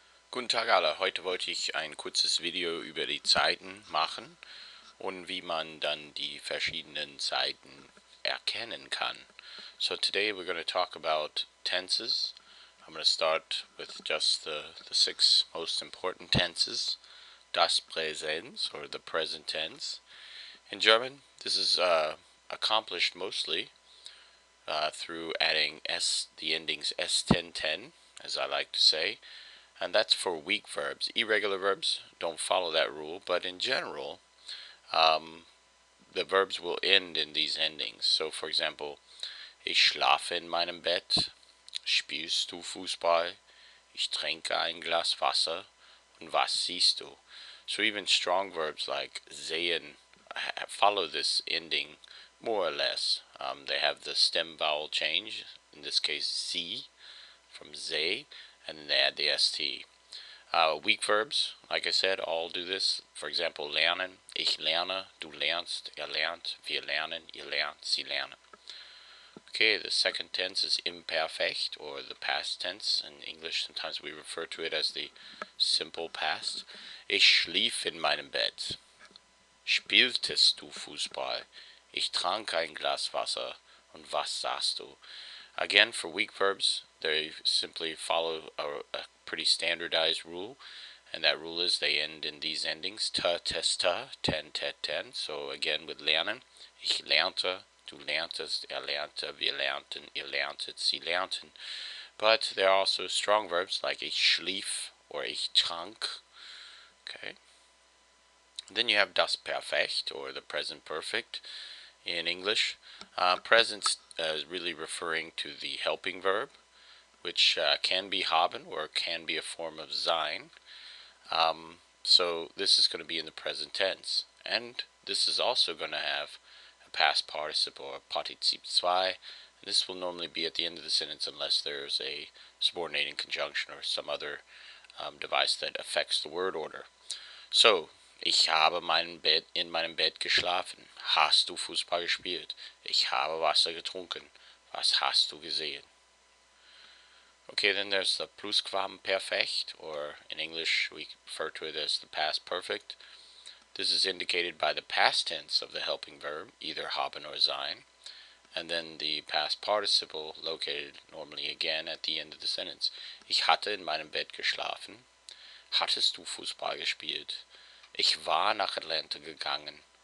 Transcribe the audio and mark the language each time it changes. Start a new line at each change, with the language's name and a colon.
German: Guten Tag alle, heute wollte ich ein kurzes Video über die Zeiten machen und wie man dann die verschiedenen Zeiten erkennen kann.
English: So today we're going to talk about tenses. I'm going to start with just the six most important tenses.
German: Das Präsens,
English: or the present tense. In German, this is accomplished mostly through adding the endings s1010, as I like to say. And that's for weak verbs. Irregular verbs don't follow that rule, but in general, the verbs will end in these endings. So, for example,
German: ich schlafe in meinem Bett, spielst du Fußball, ich trinke ein Glas Wasser, und was siehst du?
English: So even strong verbs like sehen follow this ending more or less. They have the stem vowel change, in this case sie, from ze, and then they add the st. Weak verbs, like I said, all do this. For example,
German: lernen, ich lerne, du lernst, lernt, wir lernen, ihr lernt, sie lernen.
English: Okay, the second tense is imperfect, or the past tense. In English, sometimes we refer to it as the simple past.
German: Ich schlief in meinem Bett. Spieltest du Fußball? Ich trank ein Glas Wasser. Und was sahst du?
English: Again, for weak verbs, they simply follow a pretty standardized rule, and that rule is they end in these endings, ta, tes, ta, ten, tet, ten. So again,
German: with lernen, ich lernte, du lerntest, lernte, wir lernten, ihr lerntet, sie lernten.
English: But there are also strong verbs like
German: ich schlief
English: or
German: ich trank.
English: Okay. Then you have
German: das Perfekt,
English: or the present perfect in English. Present is really referring to the helping verb, which can be haben or can be a form of sein. So this is going to be in the present tense. And this is also going to have a past participle or Partizip 2. And this will normally be at the end of the sentence unless there's a subordinating conjunction or some other device that affects the word order.
German: So, ich habe in meinem Bett geschlafen. Hast du Fußball gespielt? Ich habe Wasser getrunken. Was hast du gesehen?
English: Okay, then there's the Plusquamperfekt, or in English we refer to it as the past perfect. This is indicated by the past tense of the helping verb, either haben or sein, and then the past participle located normally again at the end of the sentence.
German: Ich hatte in meinem Bett geschlafen. Hattest du Fußball gespielt? Ich war nach Atlanta gegangen.